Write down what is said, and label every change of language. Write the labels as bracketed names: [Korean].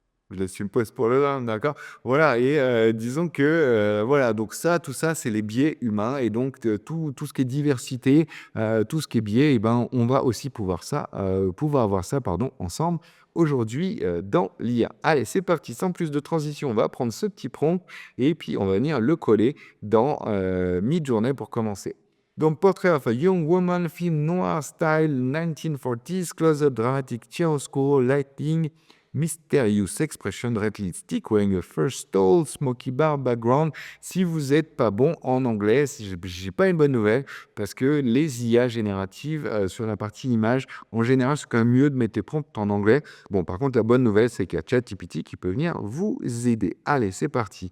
[French] Je laisse une pause pour le lin, d'accord? Voilà, et disons que, voilà, donc ça, tout ça, c'est les biais humains et donc tout ce qui est diversité, tout ce qui est biais, on va aussi pouvoir avoir ça, pardon, ensemble aujourd'hui, dans l'IA. Allez, c'est parti, sans plus de transition, on va prendre ce petit prompt et puis on va venir le coller dans Midjourney pour commencer. [English] Donc, portrait of a young woman, film noir style 1940s, close-up dramatic chiaroscuro lighting, Mysterious expression, red lipstick, wearing a first tall, smoky bar background. [French] Si vous n'êtes pas bon en anglais, si j'ai pas une bonne nouvelle, parce que les IA génératives sur la partie image, en général, c'est quand même mieux de mettre les prompts en anglais. Bon, par contre, la bonne nouvelle, c'est qu'il y a ChatGPT qui peut venir vous aider. Allez, c'est parti.